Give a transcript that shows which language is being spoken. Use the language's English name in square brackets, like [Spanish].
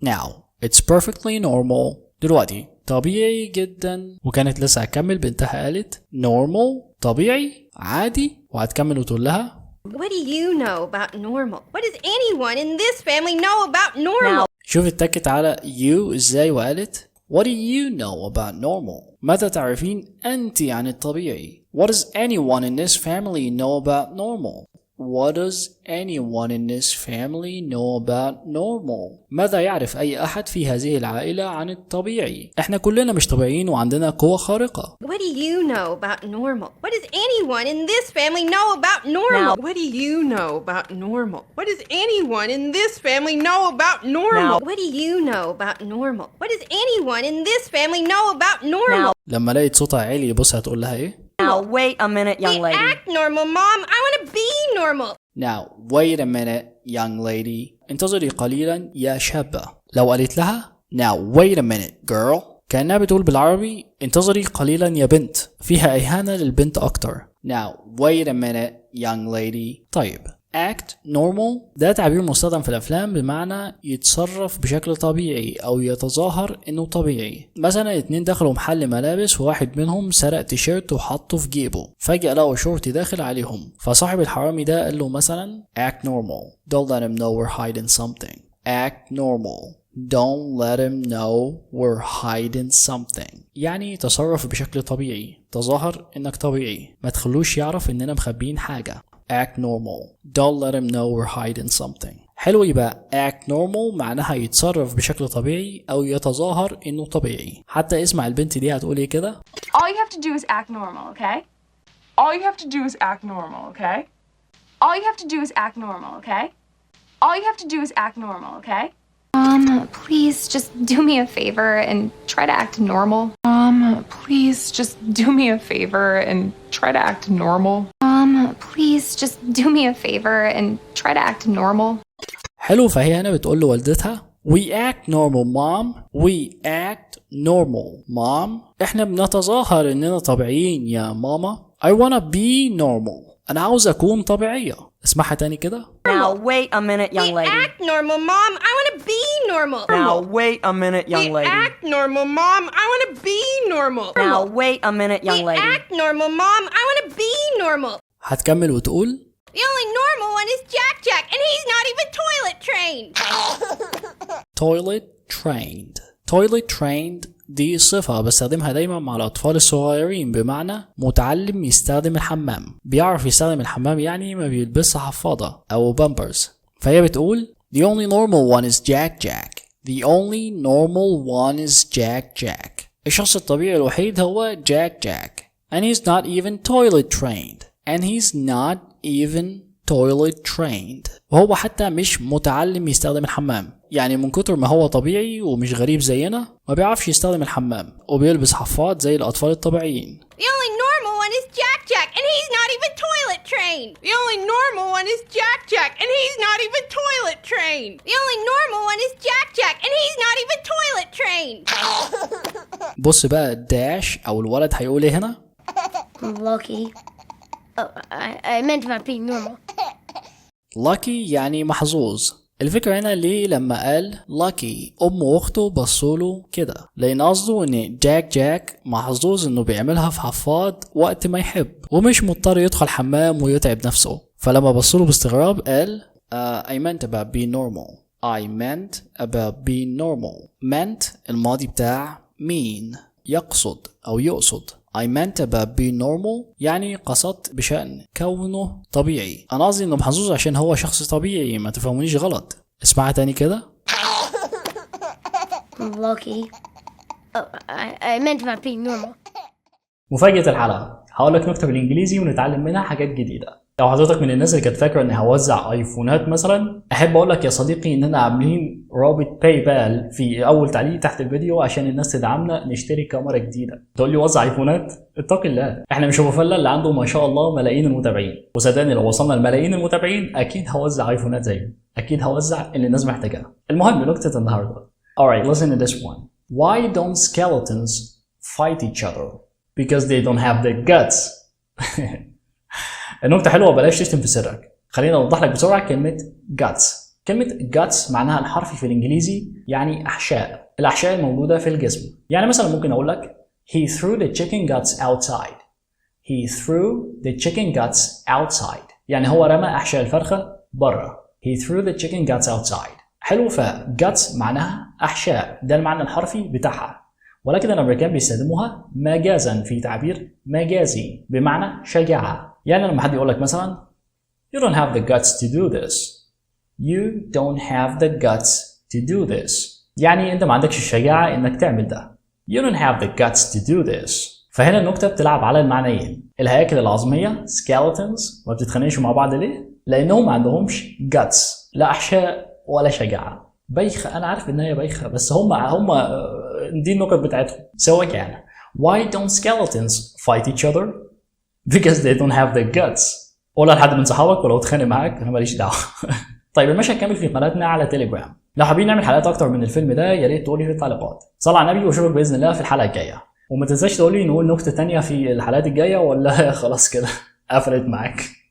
[English] Now, it's perfectly normal [Arabic] دلوقتي طبيعي جدا. وكانت لسه هتكمل، بنتها قالت normal طبيعي عادي، وهتكمل وتقول لها [English] What do you know about normal? What does anyone in this family know about normal? [Arabic] شوف اتكت على [English] you [Arabic] ازاي وقالت [English] What do you know about normal? [Arabic] ماذا تعرفين أنت عن الطبيعي؟ [English] What does anyone in this family know about normal? What does anyone in this family know about normal? [Arabic] ماذا يعرف أي أحد في هذه العائلة عن الطبيعي؟ إحنا كلنا مش طبيعيين وعندنا قوة خارقة. [English] What do you know about normal? What does anyone in this family know about normal? What do you know about normal? What does anyone in this family know about normal? What do you know about normal? What does anyone in this family know about normal? [Arabic] لما لقيت صوتها عالي بص هتقول لها إيه؟ [English] Now, wait a minute, young lady. We act normal, Mom. I want to be normal. Now, wait a minute, young lady. [Arabic] انتظري قليلا يا شابة. لو قالت لها [English] Now, wait a minute, girl. [Arabic] كأنها بتقول بالعربي انتظري قليلا يا بنت، فيها إهانة للبنت أكتر. [English] Now wait a minute young lady. [Arabic] طيب act normal ده تعبير مستخدم في الأفلام بمعنى يتصرف بشكل طبيعي أو يتظاهر إنه طبيعي. مثلا اتنين دخلوا محل ملابس وواحد منهم سرق تيشيرت وحطه في جيبه، فجأة لقوا شرطي داخل عليهم، فصاحب الحرامي ده قال له مثلا [English] act normal, don't let him know we're hiding something. act normal, don't let him know we're hiding something. [Arabic] يعني تصرف بشكل طبيعي، تظاهر إنك طبيعي، ما تخلوش يعرف إننا مخبيين حاجة. [English] act normal, don't let him know we're hiding something. [Arabic] حلو، يبقى act normal معناها يتصرف بشكل طبيعي أو يتظاهر إنه طبيعي. حتى اسمع البنت دي هتقول إيه كده. [English] All you have to do is act normal, okay? All you have to do is act normal, okay? All you have to do is act normal, okay? All you have to do is act normal, okay? Please just do me a favor and try to act normal. Please just do me a favor and try to act normal. Please just do me a favor and try to act normal. [Arabic] حلو، فهي هنا بتقول لوالدتها [English] We act normal mom. We act normal mom. [Arabic] احنا بنتظاهر اننا طبيعيين يا ماما. [English] I wanna be normal. [Arabic] انا عاوز اكون طبيعية. اسمعها تاني كده. [English] Now wait a minute young lady. We act normal, Mom. I want to be normal. Now wait a minute young lady. We act normal, Mom. I want to be normal. Now wait a minute young lady. We act normal, Mom. I want to be normal. [Arabic] هتكمل وتقول [English] The only normal one is Jack Jack, and he's not even toilet trained. toilet trained. [Arabic] toilet trained دي صفة بستخدمها دايما مع الأطفال الصغيرين بمعنى متعلم يستخدم الحمام، بيعرف يستخدم الحمام يعني ما بيلبس حفاضة أو بامبرز. فهي بتقول [English] The only normal one is Jack Jack. The only normal one is Jack Jack. [Arabic] الشخص الطبيعي الوحيد هو Jack Jack. [English] And he's not even toilet trained. And he's not even toilet trained. [Arabic] وهو حتى مش متعلم يستخدم الحمام، يعني من كتر ما هو طبيعي ومش غريب زينا ما بيعرفش يستخدم الحمام وبيلبس حفاض زي الأطفال الطبيعيين. [English] The only normal one is Jack Jack, and he's not even toilet trained. The only normal one is Jack Jack, and he's not even toilet trained. The only normal one is Jack Jack, and he's not even toilet trained. [Arabic] بص بقى الداش أو الولد هيقول إيه هنا؟ [English] Lucky. Oh, I meant about being normal. [Arabic] lucky يعني محظوظ. الفكرة هنا ليه لما قال lucky أمه وأخته بصوله كده، لأن قصده إن جاك محظوظ إنه بيعملها في حفاض وقت ما يحب ومش مضطر يدخل حمام ويتعب نفسه. فلما بصوله باستغراب قال [English] I meant about being normal. I meant about being normal. [Arabic] meant الماضي بتاع mean يقصد أو يقصد. [English] I meant about being normal [Arabic] يعني قصدت بشأن كونه طبيعي. أنا قصدي إنه محظوظ عشان هو شخص طبيعي، ما تفهمونيش غلط. اسمعها تاني كده. [English] Lucky. Oh, I meant about being normal. [Arabic] مفاجأة الحلقة، هقول لك نكتة بالإنجليزي ونتعلم منها حاجات جديدة. لو حضرتك من الناس اللي كانت فاكرة إني هوزع أيفونات مثلا، أحب أقول لك يا صديقي إننا عاملين رابط باي بال في أول تعليق تحت الفيديو عشان الناس تدعمنا نشتري كاميرا جديدة. تقول لي وزع أيفونات؟ اتق الله، إحنا مش أبو فلة اللي عنده ما شاء الله ملايين المتابعين، وصدقني لو وصلنا لملايين المتابعين أكيد هوزع أيفونات زيه، أكيد هوزع اللي الناس محتاجاها. المهم نكتة النهاردة. [English] Alright, listen to this one. Why don't skeletons fight each other? Because they don't have the guts. [Arabic] النكتة حلوة، بلاش تشتم في سرك. خلينا أوضح لك بسرعة كلمة guts. كلمة guts معناها الحرفي في الإنجليزي يعني أحشاء، الأحشاء الموجودة في الجسم. يعني مثلا ممكن أقول لك [English] He threw the chicken guts outside. He threw the chicken guts outside. [Arabic] يعني هو رمى أحشاء الفرخة برا. [English] He threw the chicken guts outside. [Arabic] حلو، guts معناها أحشاء، ده المعنى الحرفي بتاعها. ولكن الأمريكان بيستخدموها مجازا في تعبير مجازي بمعنى شجاعة. يعني لما حد يقول لك مثلا [English] You don't have the guts to do this. You don't have the guts to do this. [Arabic] يعني أنت ما عندكش الشجاعة إنك تعمل ده. [English] You don't have the guts to do this. [Arabic] فهنا النكتة بتلعب على المعنيين. الهياكل العظمية skeletons ما بتتخانقش مع بعض ليه؟ لأنهم ما عندهمش guts، لا أحشاء ولا شجاعة. بايخة، أنا عارف إن هي بايخة، بس هم دي النكت بتاعتهم. [English] So again, why don't skeletons fight each other? Because they don't have the guts. [Arabic] قولها لحد من صحابك ولو اتخانق معاك أنا ماليش دعوة. طيب المشهد كامل في قناتنا على تيليجرام. لو حابين نعمل حلقات اكتر من الفيلم ده يا ريت تقولي في التعليقات. صل على النبي واشوفك باذن الله في الحلقه الجايه. وما تنساش تقولي نقول نكته تانية في الحلقات الجايه ولا خلاص كده قفلت معاك.